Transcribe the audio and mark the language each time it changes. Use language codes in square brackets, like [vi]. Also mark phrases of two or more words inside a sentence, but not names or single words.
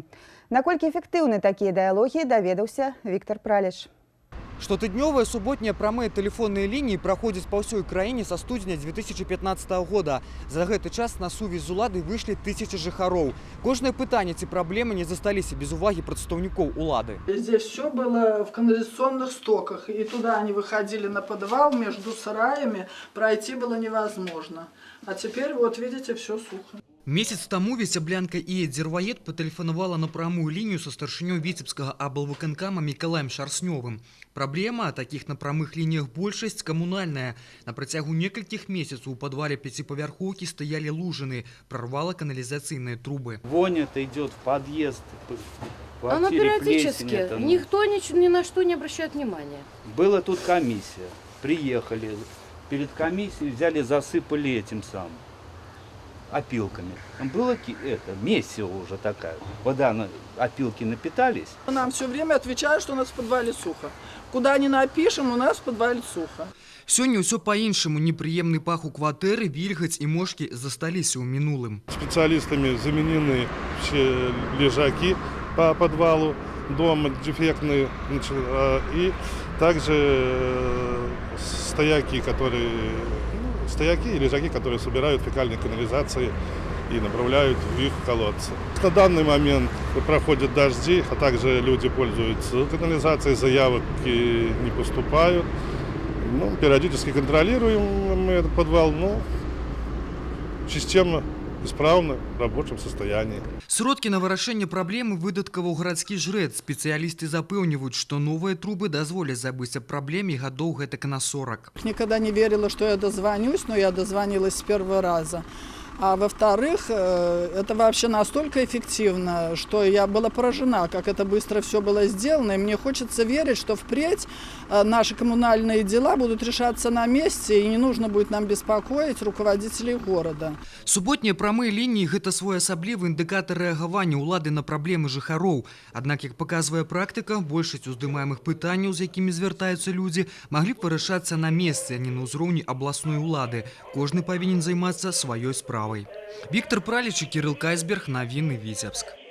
[be] Наколькі эфектыўны такія дыялогі, даведаўся Віктор Праліч. Штотыднёвыя суботнія прамыя тэлефонныя лініі праходзяць па ўсёй краіне са студзеня 2015 года. За гэты час на сувязь з уладай выйшлі тысячы жыхароў. Кожнае пытанне ці праблемы не засталіся без увагі прадстаўнікоў улады. [ru] Здесь все было в канализационных стоках, и туда они выходили на подвал, между сараями пройти было невозможно. А теперь вот видите, все сухо. [be] Месяц тому віцяблянка Ія Дзерваед патэлефанавала на прамую лінію са старшынёй віцебскага аблвыканкама Мікалаем Шарснёвым. Праблема такіх на прамых лініях большасць камунальная. На працягу некалькіх месяцаў у падвале 5-павярхоўкі стаялі лужыны, [ru] прорвала канализационные трубы. Вонь это идет в подъезд. Оно периодически. Никто ни на что не обращает внимания. Была тут комиссия. Приехали. Перед комиссией взяли, засыпали этим самым. Опилками. Там было месиво уже такая. Вода, опилки напитались. Нам все время отвечают, что у нас в подвале сухо. Куда ни напишем, у нас в подвале сухо. [be] Сёння ўсё па-іншаму. Непрыемны пах у кватэры, вільгаць і мошкі засталіся ў мінулым. [ru] Специалистами заменены все лежаки по подвалу, дом дефектный, и также стояки и лежаки, которые собирают фекальные канализации и направляют в их колодцы. На данный момент проходят дожди, а также люди пользуются канализацией, заявок не поступают. Периодически контролируем мы этот подвал, но система исправна, в рабочем состоянии. [be] Сродкі на вырашэнне праблемы выдаткаваў гарадскі жрэц. Спецыялісты запэўніваюць, што новыя трубы дазволяць забыць аб праблеме гадоў гэтак на 40. [ru] Никогда не верила, что я дозвонюсь, но я дозвонилась с первого раза. А во-вторых, это вообще настолько эффективно, что я была поражена, как это быстро все было сделано. И мне хочется верить, что впредь наши коммунальные дела будут решаться на месте, и не нужно будет нам беспокоить руководителей города. [be] Суботнія прамыя лініі – гэта своеасаблівы індыкатар рэагавання ўлады на праблемы жыхароў. Аднак, як паказвае практыка, большасць уздымаемых пытанняў, з якімі звяртаюцца людзі, маглі б вырашацца на месцы, а не на ўзроўні абласной улады. Кожны павінен займацца сваёй справай. Віктор Праліч і Кірыл Кайсберг, навіны Віцебск.